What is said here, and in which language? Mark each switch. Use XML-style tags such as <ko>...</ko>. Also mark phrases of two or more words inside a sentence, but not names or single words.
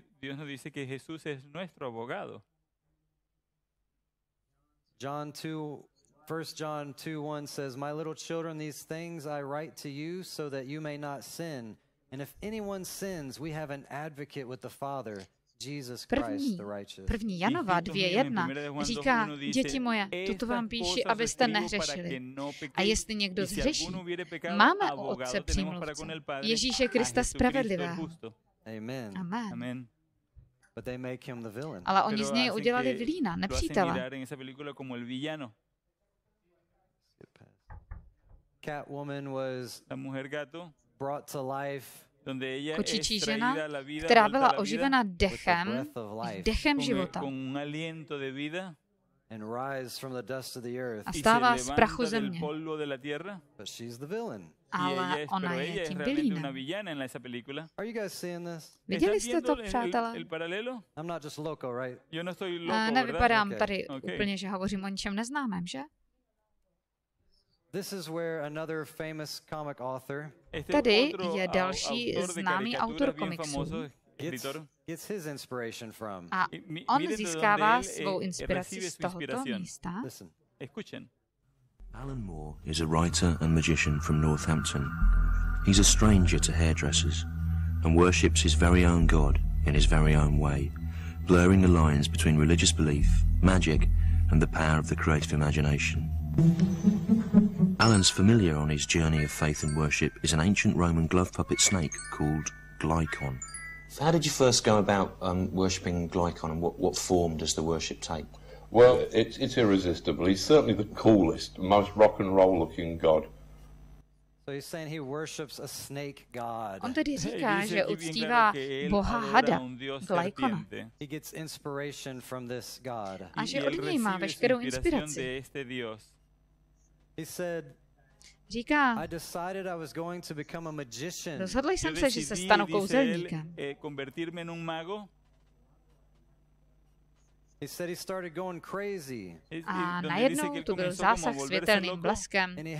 <en>1 John 2:1 says, "My little children, these things I write to you so that you may not sin. And if anyone sins, we have an advocate with the Father, Jesus Christ the righteous."</en> <cs>První Janova 2:1 říká, děti moje, tuto vám píši, abyste nehřešili. A jestli někdo zhřeší, máme u Otce přímluvce, Ježíše Krista spravedlivého. Amen. Ale oni z něj udělali vilína, nepřítele.</cs> <en>Catwoman was brought to life,</en> <cs>kočičí žena, která byla oživena dechem života. A stává z prachu země. Ale ona je tím vilínem. Viděli jste to, přátelé? Nevypadám tady úplně, že hovořím o ničem neznámém, že? Tady je další známý autor komiksů. A on získává svou inspiraci z tohoto místa.</cs> <en>Alan Moore is a writer and magician from Northampton. He's a stranger to hairdressers and worships his very own God in his very own way, blurring the lines between religious belief, magic, and the power of the creative imagination. Alan's familiar on his journey of faith and worship is an ancient Roman glove puppet snake called Glycon. So how did you first go about worshipping Glycon, and what form does the worship take? Well, it's irresistible. He's certainly the coolest, most rock and roll looking god. So he's saying he worships a snake god.</en> <cs>On tedy říká, že uctívá boha hada, Glykona.</cs> <en>He gets inspiration from this god.</en> <cs>A že od něj má veškerou inspiraci.</cs> <en>He said,</en> <cs>říká, rozhodl jsem se, že se stanu kouzelníkem. A najednou to byl zásah světelným bleskem.</cs>